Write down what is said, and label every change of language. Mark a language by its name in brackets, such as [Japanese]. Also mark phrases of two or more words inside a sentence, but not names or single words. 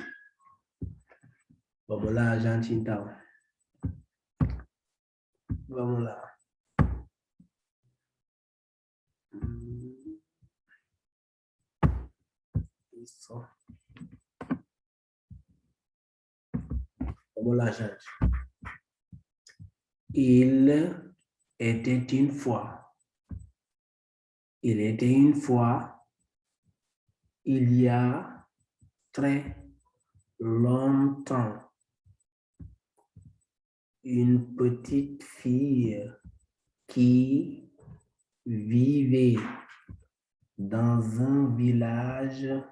[Portuguese] Vamos lá, gente, então. Vamos lá. Isso. Vamos lá, gente. [French] Il était une fois. Il était une fois. Il y a très longtemps. Une petite fille qui vivait dans un village.